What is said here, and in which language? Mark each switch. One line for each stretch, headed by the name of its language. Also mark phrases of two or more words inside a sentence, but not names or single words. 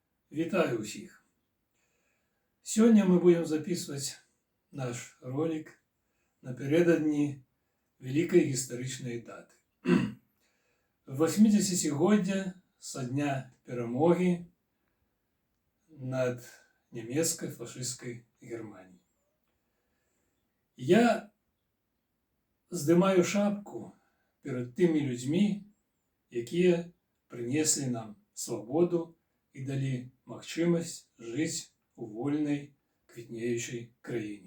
Belarusian: Вітаю усіх! Сёння
Russian: мы будем записывать наш ролик
Belarusian: напередадні великой гістарычнай даты. 80-годдя са дня перамогі над нямецкай фашысцкай Германіяй. Я здымаю шапку перад тымі людзьмі, якія прынеслі нам свабоду і далі магчымасць жыць у вольнай квітнеючай краіне.